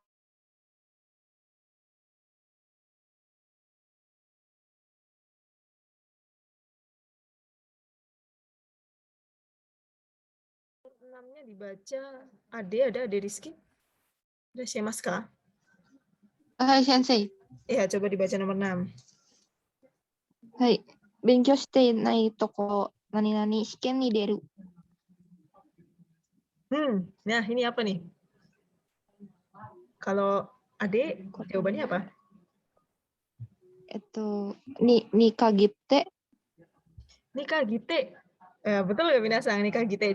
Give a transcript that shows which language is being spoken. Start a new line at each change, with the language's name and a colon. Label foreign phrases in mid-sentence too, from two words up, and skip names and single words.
Indonesian: Nomor 6-nya dibaca. Ada Ade Rizky? Ada Shemaska?
Japanese: はい先生.
Indonesian: Iya, coba dibaca nomor 6. Hai.
Japanese: 勉強していないとこ、何々試験に出る。
Indonesian: Nah ini apa nih? Kalau Ade, jawabannya apa? Nikagite. Nikagite. Betul nggak Minasang? Nikagite.